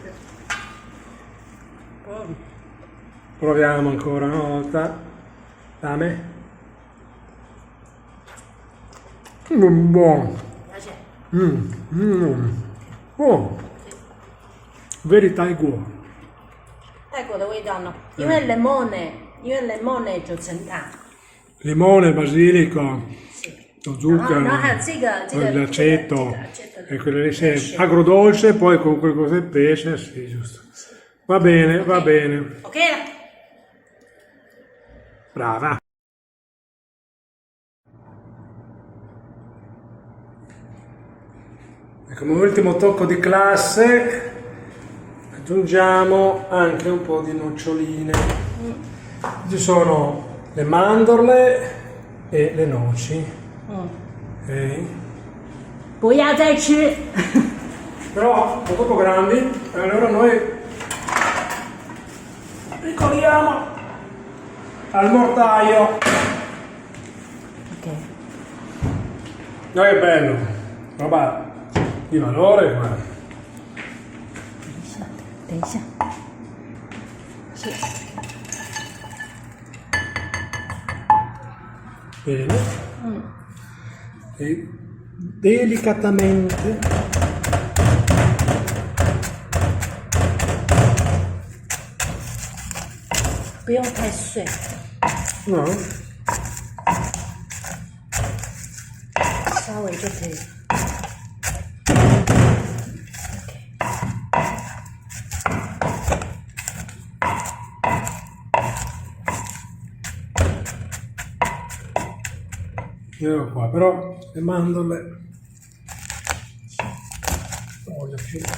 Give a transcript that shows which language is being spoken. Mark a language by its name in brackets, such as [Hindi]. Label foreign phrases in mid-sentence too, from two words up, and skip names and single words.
[Italian] Buono. Proviamo ancora una volta. Dammi. Buono. [Chinese] 而且 [Italian] Oh. Verità è buono. [Chinese] 泰国的味道呢，因为 lemon 九层塔， [Italian] Limone, basilico, [Chinese] 是， [Italian] lo [Chinese] 然后 [Italian] zucchero, [Chinese] 还有这个 [Italian] l'aceto e quelle lì sì. Agrodolce, poi con quel cos'è il pesce, sì, giusto. Va bene, va bene. [Chinese] OK 了。 [Italian] Brava. E come ultimo tocco di classe aggiungiamo anche un po' di noccioline. Ci sono le mandorle e le noci. Ok? [Chinese] 不要再吃。 [Italian] Però sono troppo grandi, allora noi ricoliamo al mortaio. OK， No, che bello, roba di valore qua. [Chinese] 等一下，是 [Italian] Bene. E delicatamente [Chinese] 不用太碎， [Italian] no? [Chinese] 稍微就可以。 [Italian] Io qua, però le mandorle voglio più.